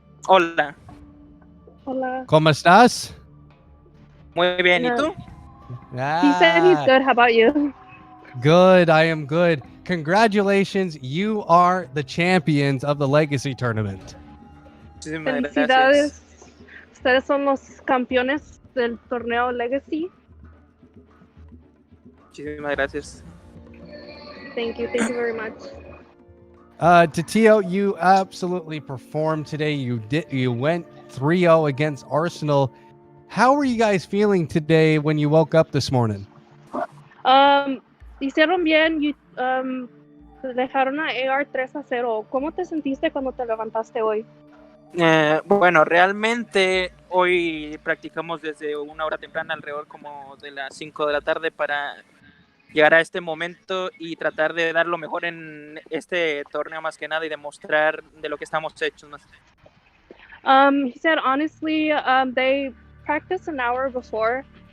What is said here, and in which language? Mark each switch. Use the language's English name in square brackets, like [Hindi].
[Spanish] Hola. Hola. ¿Cómo estás? Muy bien. ¿Y tú? [English] He said he's good. How about you? Good. I am good. Congratulations. You are the champions of the Legacy Tournament. [Spanish] Felicidades. Ustedes son los campeones del torneo Legacy. Muchísimas gracias. [English] Thank you very much. Tatio, you absolutely performed today. You went 3-0 against Arsenal. How were you guys feeling today when you woke up this morning? [Spanish] Hicieron bien. Dejaron a AR 3-0. ¿Cómo te sentiste cuando te levantaste hoy? Bueno, realmente hoy practicamos desde una hora temprana, alrededor como de las 5 de la tarde, para llegar a este momento y tratar de dar lo mejor en este torneo más que nada y demostrar de lo que estamos hechos más. [English] He said honestly, they practiced an hour before.